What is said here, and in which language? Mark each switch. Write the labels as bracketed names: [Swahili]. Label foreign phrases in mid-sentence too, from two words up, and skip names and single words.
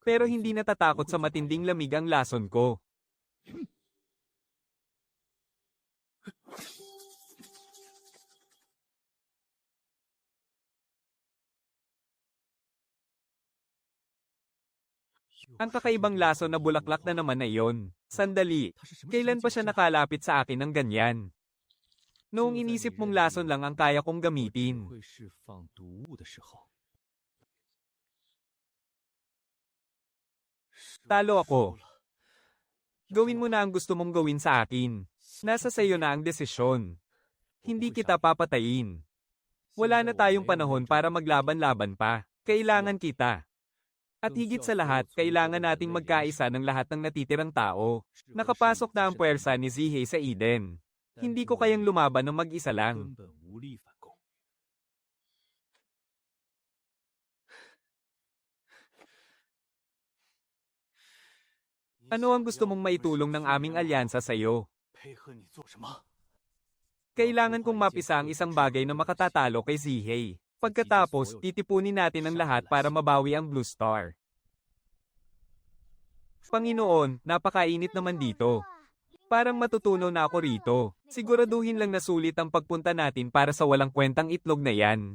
[Filipino] Pero hindi natatakot sa matinding lamig ang lason ko. Ang kakaibang lason na bulaklak na naman na iyon. Sandali, kailan pa siya nakalapit sa akin ng ganyan? Noong inisip mong lason lang ang kaya kong gamitin. [Chinese] 会释放毒物的时候， [Filipino] Talo ako. Gawin mo na ang gusto mong gawin sa akin. Nasa sayo na ang desisyon. Hindi kita papatayin. Wala na tayong panahon para maglaban-laban pa. Kailangan kita. At higit sa lahat, kailangan nating magkaisa ng lahat ng natitirang tao. Nakapasok na ang puwersa ni Zihei sa Eden. Hindi ko kayang lumaban ng mag-isa lang. [Chinese] 根本无力反攻。 [Filipino] Ano ang gusto mong maitulong ng aming alyansa sa iyo? [Chinese] 配合你做什么？ [Filipino] Kailangan kong mapisa ang isang bagay na makatatalo kay Zihei. Pagkatapos, titipunin natin ang lahat para mabawi ang Blue Star. Panginoon, napakainit naman dito. Parang matutunaw na ako rito. Siguraduhin lang na sulit ang pagpunta natin para sa walang kwentang itlog na yan.